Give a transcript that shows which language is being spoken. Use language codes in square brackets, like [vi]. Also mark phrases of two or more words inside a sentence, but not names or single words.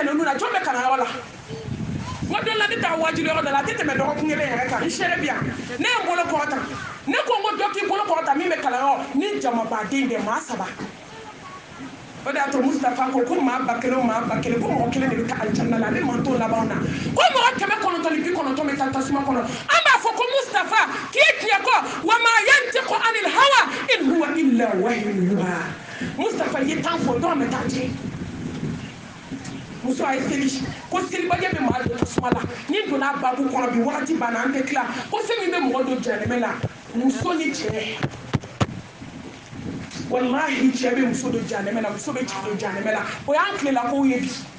[bm] tɛnɛnu na jɔn bɛ kalanyɔrɔ la n ko dɔ la ne taa wajibi yɔrɔ dɔ la a tɛ tɛmɛ dɔgɔkun kelen yɛrɛ kan n sɛrɛ bi yan ne ye n bolo kɔrɔta ne ko n ko dɔ k'i bolo kɔrɔta min bɛ kalanyɔrɔ ni jamabaden bɛ maa 3 o de y'a to Mustafa ko maa 1000 o maa 1000 ko mɔgɔ 1 de bɛ taa alijanna la a bɛ manto laban na ko mɔgɔ 999 bɛ taa tasuma kɔnɔ an b'a fɔ ko Mustafa k'i ye tiɲɛ kɔ [ar] وما ينطق عن الهوى إن هو إلا وحي يوحى [bm] Mustafa ye tan fɔ dɔrɔn bɛ taa tiɲɛ muso a ye seli ko selibaliya bɛ maa don tasuma la ni donna babu kɔnɔ bi wagati banna an tɛ tila ko fɛn min bɛ mɔgɔ don janɛmɛ la muso ni cɛ wallahi cɛ bɛ muso don janɛmɛ la muso bɛ cɛ don janɛmɛ la o y'an tilela kow ye bi